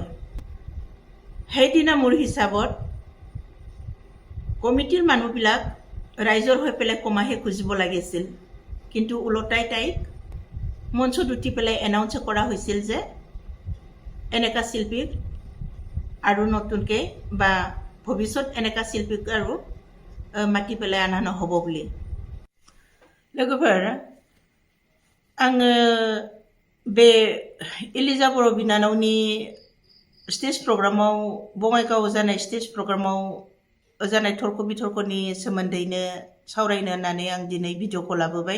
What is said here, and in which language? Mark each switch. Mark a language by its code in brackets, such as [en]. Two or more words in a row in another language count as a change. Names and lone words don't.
[as] সেইদিনা মোৰ হিচাপত কমিটিৰ মানুহবিলাক ৰাইজৰ হৈ পেলাই ক্ষমাহে খুজিব লাগিছিল। কিন্তু ওলোটাই তাইক মঞ্চত উঠি পেলাই এনাউন্স কৰা হৈছিল যে এনেকা শিল্পীক আৰু নতুনকৈ বা ভৱিষ্যত এনেকা শিল্পীক আৰু মাতি পেলাই আনা নহ'ব বুলি। [brx] लोगोफोर आङो बे इलिजा बर' बिनानावनि [en] stage programआव [brx] बङाइगाव जानाय [en] stage programआव [brx] जानाय तर्क बितर्कनि सोमोन्दैनो सावरायनो होननानै आं दिनै भिडिअखौ लाबोबाय।